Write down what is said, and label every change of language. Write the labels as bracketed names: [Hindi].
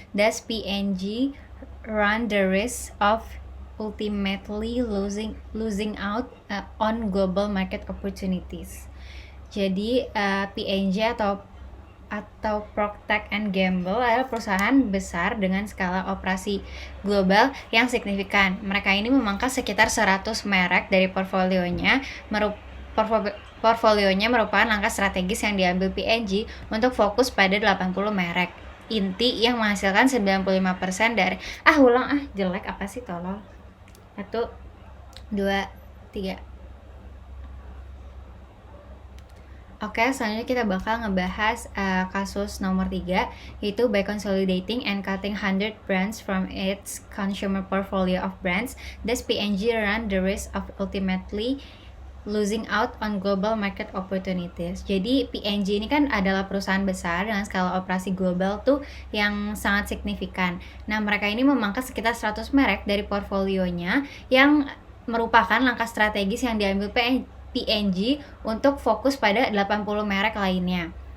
[English] Does P&G run the risk of ultimately losing out on global market opportunities? [Indonesian] Jadi P&G atau Procter and Gamble adalah perusahaan besar dengan skala operasi global yang signifikan. Mereka ini memangkas sekitar 100 merek dari portfolionya. Portfolionya merupakan langkah strategis yang diambil P&G untuk fokus pada 80 merek inti yang menghasilkan 95% dari jelek apa sih, tolol. 1 2 3. Oke, selanjutnya kita bakal ngebahas kasus nomor 3, yaitu [English] by consolidating and cutting 100 brands from its consumer portfolio of brands. Does P&G run the risk of ultimately losing out on global market opportunities? [Indonesian] Jadi P&G ini kan adalah perusahaan besar dengan skala operasi global tuh yang sangat signifikan. Nah, mereka ini memangkas sekitar 100 merek dari portfolionya yang merupakan langkah strategis yang diambil P&G untuk fokus pada 80 merek lainnya.